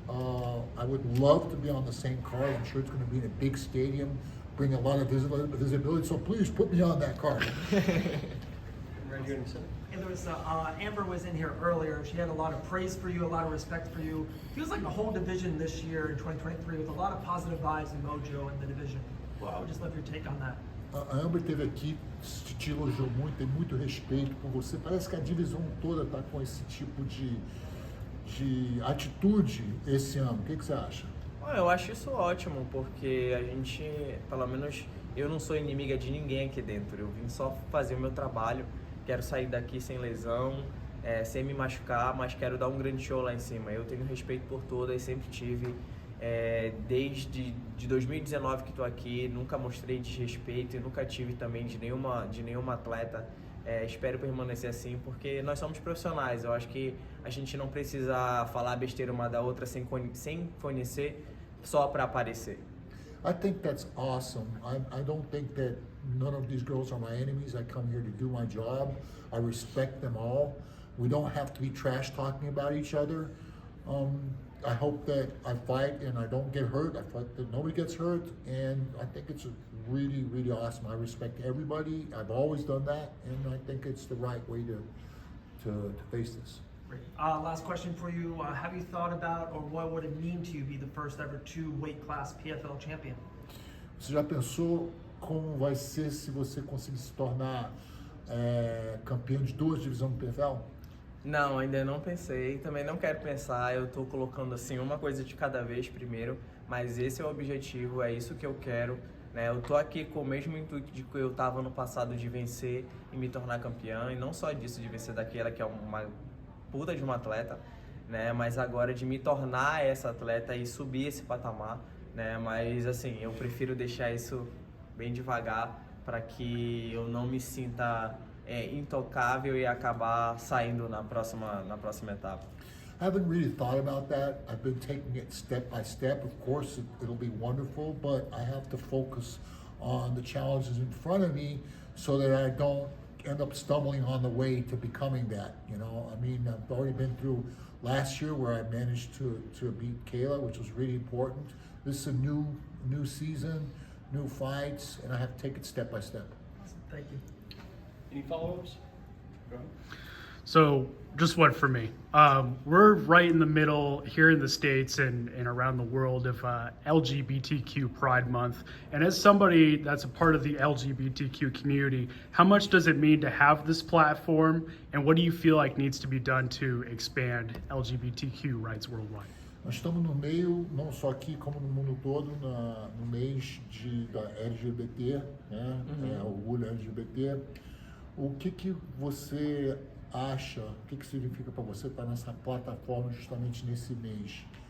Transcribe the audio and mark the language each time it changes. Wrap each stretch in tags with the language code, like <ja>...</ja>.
<en>I would love to be on the same card. I'm sure it's going to be in a big stadium, bring a lot of visibility. So please put me on that card. Right here in the center. Larissa, Amber was in here earlier. She had a lot of praise for you, a lot of respect for you. Feels like the whole division this year in 2023 with a lot of positive vibes and mojo in the division. Well, I would just love your take on that.</en> <pt>A Amber esteve aqui, te elogiou muito, tem muito respeito por você. Parece que a divisão toda está com esse tipo de atitude esse ano. O que você acha? Eu acho isso ótimo, porque a gente, pelo menos eu não sou inimiga de ninguém aqui dentro. Eu vim só fazer o meu trabalho, quero sair daqui sem lesão, sem me machucar, mas quero dar um grande show lá em cima. Eu tenho respeito por todas, sempre tive, desde 2019 que estou aqui, nunca mostrei desrespeito e nunca tive também de nenhuma atleta. Espero permanecer assim, porque nós somos profissionais. Eu acho que a gente não precisa falar besteira uma da outra sem conhecer, só para aparecer.</pt> <en>I think that's awesome. I don't think that none of these girls are my enemies. I come here to do my job. I respect them all. We don't have to be trash talking about each other. I hope that I fight and I don't get hurt. I fight that nobody gets hurt, and I think it's really, really awesome. I respect everybody. I've always done that, and I think it's the right way to face this. Great. Last question for you. Have you thought about, or what would it mean to you be the first ever two-weight class PFL champion?</en> <pt>Você já pensou como vai ser se você conseguir se tornar campeão de duas divisões do PFL? Não, ainda não pensei, também não quero pensar. Eu tô colocando assim uma coisa de cada vez primeiro, mas esse é o objetivo, é isso que eu quero, né? Eu tô aqui com o mesmo intuito de que eu tava no passado, de vencer e me tornar campeão, e não só disso, de vencer daquela que é uma puta de uma atleta, né? Mas agora de me tornar essa atleta e subir esse patamar, né? Mas assim, eu prefiro deixar isso bem devagar para que eu não me sinta intocável e acabar saindo na próxima etapa.</pt> <en>I haven't really thought about that. I've been taking it step by step. Of course, it'll be wonderful, but I have to focus on the challenges in front of me so that I don't end up stumbling on the way to becoming that. You know, I mean, I've already been through last year where I managed to beat Kayla, which was really important. This is a new season, new fights, and I have to take it step by step. Awesome. Thank you. Any follow-ups? Go ahead. So just one for me. We're right in the middle here in the States and around the world of LGBTQ Pride Month. And as somebody that's a part of the LGBTQ community, how much does it mean to have this platform? And what do you feel like needs to be done to expand LGBTQ rights worldwide?</en> <pt>Nós estamos no meio, não só aqui como no mundo todo, no mês da LGBT, né? Orgulho LGBT. O que você acha, o que significa para você estar nessa plataforma justamente nesse mês?</pt>